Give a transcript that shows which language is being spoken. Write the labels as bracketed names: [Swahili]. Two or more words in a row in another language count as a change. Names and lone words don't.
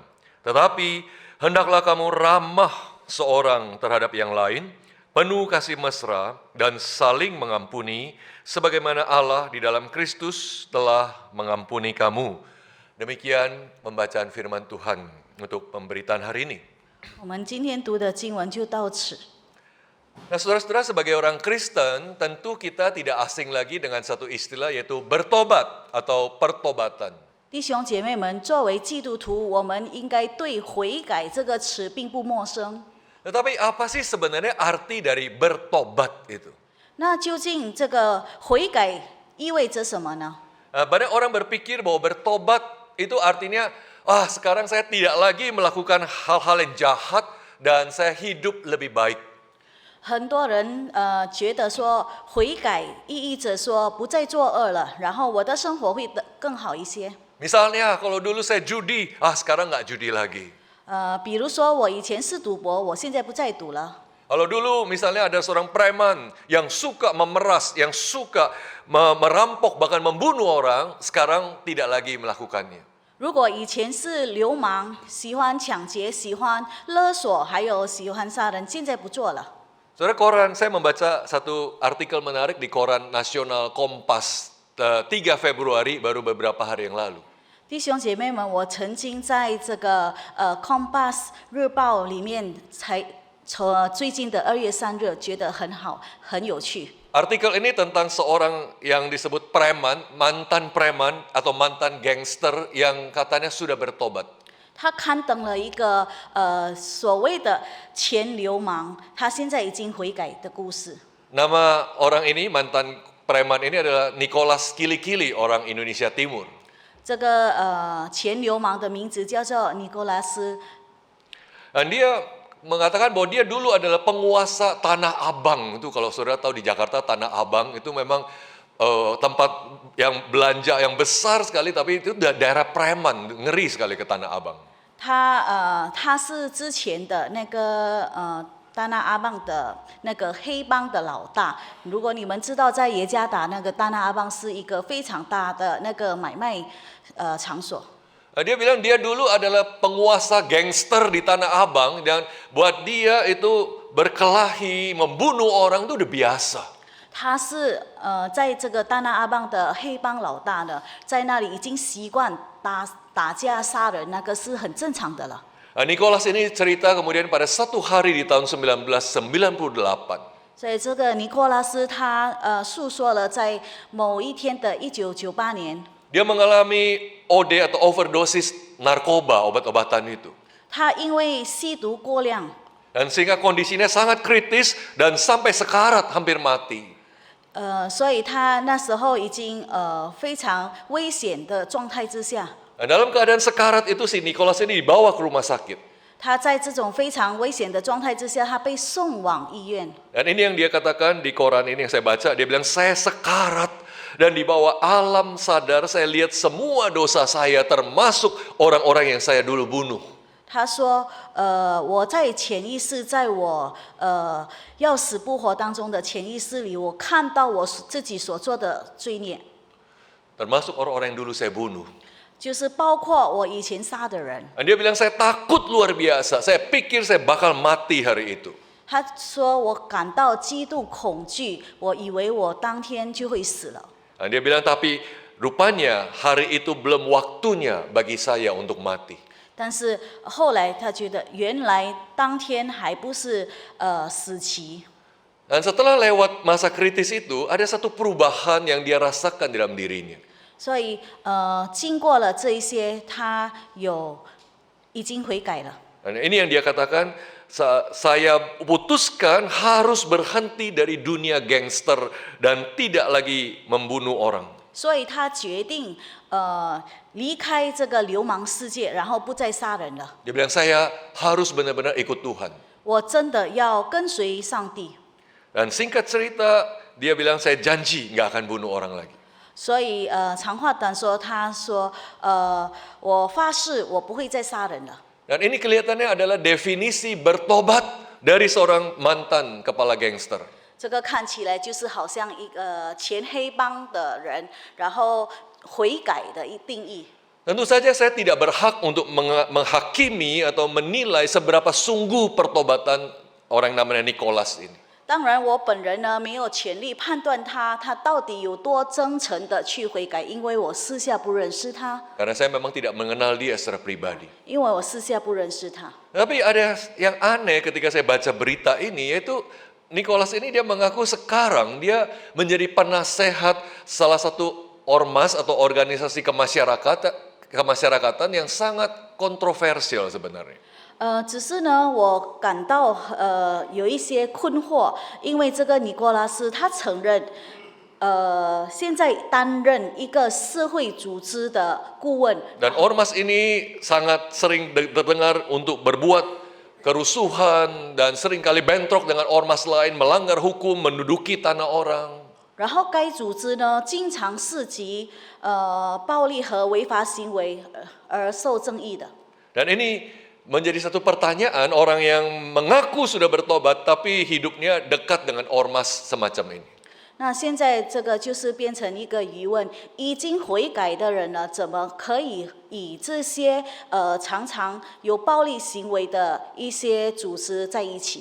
[Indonesian] Tetapi hendaklah kamu ramah seorang terhadap yang lain, penuh kasih mesra, dan saling mengampuni, sebagaimana Allah di dalam Kristus telah mengampuni kamu. Demikian pembacaan firman Tuhan untuk pemberitaan hari ini. [Chinese] 我们今天读的经文就到此。 [Indonesian] Nah, saudara-saudara, sebagai orang Kristen, tentu kita tidak asing lagi dengan satu istilah yaitu bertobat atau pertobatan. [Chinese] 弟兄姐妹们，作为基督徒，我们应该对悔改这个词并不陌生。 [Indonesian] Tetapi apa sih sebenarnya arti dari bertobat itu? [Chinese] 那究竟这个悔改意味着什么呢？ [Indonesian] Banyak orang berpikir bahwa bertobat itu artinya, sekarang saya tidak lagi melakukan hal-hal yang jahat dan saya hidup lebih baik. [Chinese] 很多人觉得说悔改意义着说不再作恶了，然后我的生活会更好一些。 [Indonesian] Misalnya kalau dulu saya judi, sekarang nggak judi lagi. [Chinese] 比如说我以前是赌博，我现在不再赌了。 [Indonesian] Kalau dulu misalnya ada seorang preman yang suka memeras, yang suka merampok bahkan membunuh orang, sekarang tidak lagi melakukannya. [Chinese] 如果以前是流氓，喜欢抢劫、喜欢勒索，还有喜欢杀人，现在不做了。 [Indonesian] Saudara, koran, saya membaca satu artikel menarik di koran nasional Kompas 3 Februari baru beberapa hari yang lalu. [Chinese] 弟兄姐妹们，我曾经在这个Kompas 日报里面最近的2月3日觉得很好，很有趣。 [Indonesian] Artikel ini tentang seorang yang disebut preman, mantan preman atau mantan gangster yang katanya sudah bertobat. [Chinese] 他刊登了一个所谓的前流氓，他现在已经悔改的故事。 [Indonesian] Nama orang ini, mantan preman ini adalah Nicholas Kili-Kili, orang Indonesia Timur. [Chinese] 这个前流氓的名字叫做尼古拉斯， [Indonesian] Dan dia mengatakan bahwa dia dulu adalah penguasa Tanah Abang. Itu kalau saudara tahu di Jakarta Tanah Abang itu memang tempat yang belanja yang besar sekali, tapi itu daerah preman, ngeri sekali ke Tanah Abang. [Chinese] 他是之前的那个大纳阿邦的那个黑帮的老大。如果你们知道，在耶加达那个大纳阿邦是一个非常大的那个买卖场所。 [Indonesian] Dia bilang dia dulu adalah penguasa gangster di Tanah Abang dan buat dia itu berkelahi, membunuh orang itu udah biasa. [Chinese] 他是在这个大纳阿邦的黑帮老大呢，在那里已经习惯打架杀人，那个是很正常的了。 [Indonesian] Nicholas ini cerita kemudian pada satu hari di tahun 1998. [Chinese] 所以这个尼古拉斯他诉说了在某一天的1998年， [Indonesian] Dia mengalami OD atau overdosis narkoba, obat-obatan itu. [Chinese] 他因为吸毒过量， [Indonesian] Dan sehingga kondisinya sangat kritis dan sampai sekarat hampir mati. [Chinese] 所以他那时候已经非常危险的状态之下， [Indonesian] Dan dalam keadaan sekarat itu si Nicholas ini dibawa ke rumah sakit. [Chinese] 他在这种非常危险的状态之下，他被送往医院。 [Indonesian] Dan ini yang dia katakan di koran ini yang saya baca, dia bilang saya sekarat dan di bawah alam sadar saya lihat semua dosa saya termasuk orang-orang yang saya dulu bunuh. [Chinese] 他说：“我在潜意识，在我要死不活当中的潜意识里，我看到我自己所做的罪孽， [Indonesian] Termasuk orang-orang yang dulu saya bunuh. [Chinese] 就是包括我以前杀的人。 [Indonesian] Dan dia bilang saya takut luar biasa, saya pikir saya bakal mati hari itu. [Chinese] 他说我感到极度恐惧，我以为我当天就会死了。 [Indonesian] Dan dia bilang tapi rupanya hari itu belum waktunya bagi saya untuk mati. [Chinese] 但是后来他觉得，原来当天还不是死期。 [Indonesian] Dan setelah lewat masa kritis itu, ada satu perubahan yang dia rasakan dalam dirinya. [Chinese] 所以经过了这一些，他已经悔改了。 [Indonesian] Dan ini yang dia katakan, saya putuskan harus berhenti dari dunia gangster dan tidak lagi membunuh orang. [Chinese] 所以他决定离开这个流氓世界，然后不再杀人了。 [Indonesian] Dia bilang saya harus benar-benar ikut Tuhan. [Chinese] 我真的要跟随上帝。 [Indonesian] Dan singkat cerita, dia bilang saya janji nggak akan bunuh orang lagi. [Chinese] 所以长话短说，他说我发誓我不会再杀人了。 [Indonesian] Dan ini kelihatannya adalah definisi bertobat dari seorang mantan kepala gangster. [Chinese] 这个看起来就是好像一个前黑帮的人，然后悔改的定义。 [Indonesian] Tentu saja saya tidak berhak untuk menghakimi atau menilai seberapa sungguh pertobatan orang namanya Nicholas ini. [Chinese] 当然，我本人呢没有权利判断他到底有多真诚的去悔改，因为我私下不认识他， [Indonesian] Karena saya memang tidak mengenal dia secara pribadi. [Chinese] 因为我私下不认识他。 [Indonesian] Tapi ada yang aneh ketika saya baca berita ini, yaitu Nicholas ini dia mengaku sekarang dia menjadi penasehat salah satu ormas atau organisasi kemasyarakatan yang sangat kontroversial sebenarnya. [Chinese] 只是呢，我感到有一些困惑，因为这个尼古拉斯他承认，现在担任一个社会组织的顾问， [Indonesian] Dan ormas ini sangat sering terdengar untuk berbuat kerusuhan dan seringkali bentrok dengan ormas lain, melanggar hukum, menduduki tanah orang. [Chinese] 然后该组织呢经常涉及暴力和违法行为而受争议的。 [Indonesian] Dan ini menjadi satu pertanyaan orang yang mengaku sudah bertobat tapi hidupnya dekat dengan ormas semacam ini. [Chinese] 那现在这个就是变成一个疑问：已经悔改的人呢，怎么可以以这些常常有暴力行为的一些组织在一起？